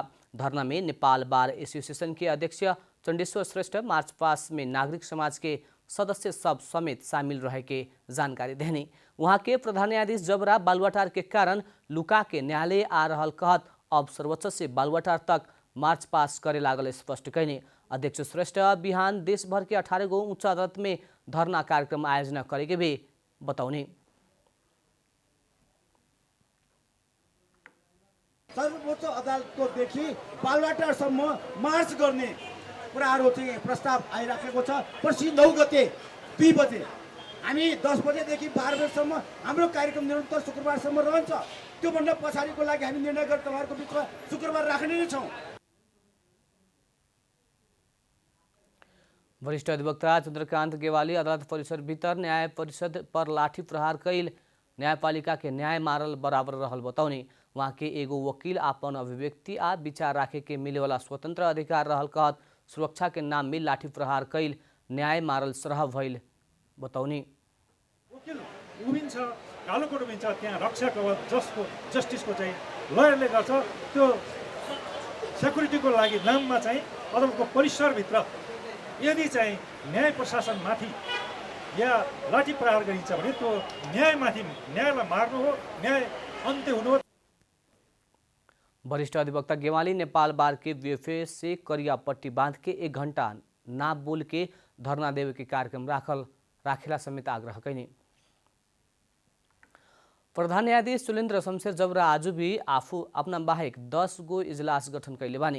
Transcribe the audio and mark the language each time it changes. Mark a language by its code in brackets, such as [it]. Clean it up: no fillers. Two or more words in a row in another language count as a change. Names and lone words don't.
[bho] धरना में नेपाल बार एसोसिएशन के अध्यक्ष चण्डेश्वर श्रेष्ठ मार्च पास में नागरिक समाज के सदस्य सब समेत शामिल रहे के जानकारी देने। वहाँ के प्रधान न्यायाधीश जबरा बालुवाटार के कारण लुका के न्यायालय आ रहल कहत अब सर्वोच्च से बालुवाटार तक मार्च पास करे लागल स्पष्ट कहने। अध्यक्ष श्रेष्ठ बिहान देशभर के 18 गो उच्च अदालत में धरना कार्यक्रम आयोजना करेके भी बताउने। [ne] सर्वोच्च अदालतको देखि बालुवाटारसम्म मार्च गर्ने कुराहरू चाहिँ प्रस्ताव आइराखेको छ। पर्सि 9 गते 2 बजे हामी 10 बजेदेखि 12 बजेसम्म हाम्रो कार्यक्रम निरन्तर शुक्रबारसम्म रहन्छ। त्योभन्दा पछाडिको लागि हामी निर्णय गरेर तपाईँहरूको बिचमा शुक्रबार राख्ने नै छौँ। [bho] वरिष्ठ अधिवक्ता चंद्रकांत गेवाली अदालत परिसर भीतर न्याय परिषद पर लाठी प्रहार कैल न्यायपालिका के न्याय मारल बराबर रहल बताउने। वहाँ के एगो वकील अपन अभिव्यक्ति आ विचार राखे के मिले वाला स्वतंत्र अधिकार रहल कहत सुरक्षा के नाम में लाठी प्रहार कैल न्याय मारल सरह भइल बताउने। [ne] वकिल उभिन्छ, कालोकोट उभिन्छ, त्यहाँ रक्षा कवच जसको जस्टिसको चाहिँ लयरले गर्छ। त्यो सेक्युरिटीको लागि नाममा चाहिँ अदालतको परिसरभित्र यदि चाहिँ न्याय प्रशासनमाथि या लाठी प्रहार गरिन्छ भने त्यो न्यायमाथि न्यायलाई मार्नु हो, न्याय अन्त्य हुनु हो। [bho] वरिष्ठ अधिवक्ता गेवाली नेपाल बार के बीएफए से करिया पट्टी बांध के 1 घंटा ना बोल के धरना देवे के कार्यक्रम राखेला समेत आग्रह कैने। प्रधान न्यायाधीश चुलेन्द्र शमशेर जबरा आज भी आफू अपना बाहेक 10 गो इजलास गठन कैले बानी।